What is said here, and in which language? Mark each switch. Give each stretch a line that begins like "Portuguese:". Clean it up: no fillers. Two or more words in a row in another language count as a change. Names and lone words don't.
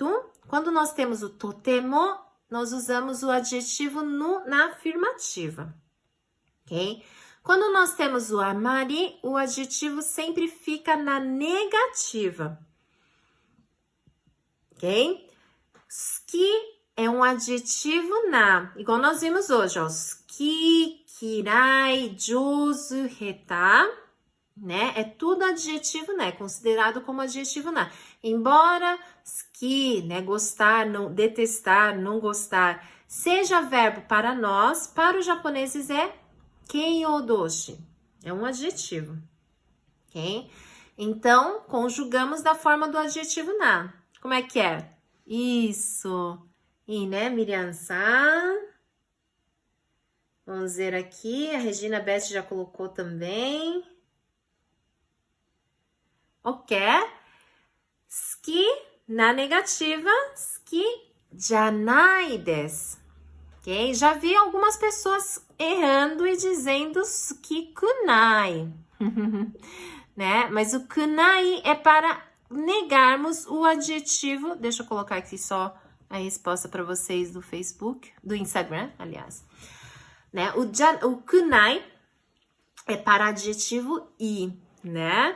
Portuguese: Quando nós temos o totemo, nós usamos o adjetivo na afirmativa, ok? Quando nós temos o amari, o adjetivo sempre fica na negativa, ok? Suki é um adjetivo igual nós vimos hoje, ó.
Japanese: 好き、嫌い、上手, reta, né?
Portuguese: É tudo adjetivo, né? Considerado como adjetivo na. Embora suki, né? Gostar, não, detestar, não gostar, seja verbo para nós, para os japoneses é keiyodoshi. É um adjetivo, ok? Então, conjugamos da forma do adjetivo na. Como é que é? Isso. E, né, Miriam-san? Vamos ver aqui. A Regina Beth já colocou também. Ok. Suki, na negativa,
Japanese: 好きじゃないです.
Portuguese: Ok? Já vi algumas pessoas errando e dizendo
Japanese: 好きくない.
Portuguese: Né? Mas o kunai é para negarmos o adjetivo. Deixa eu colocar aqui só a resposta para vocês do Facebook, do Instagram, aliás. Né? O kunai é para adjetivo i, né?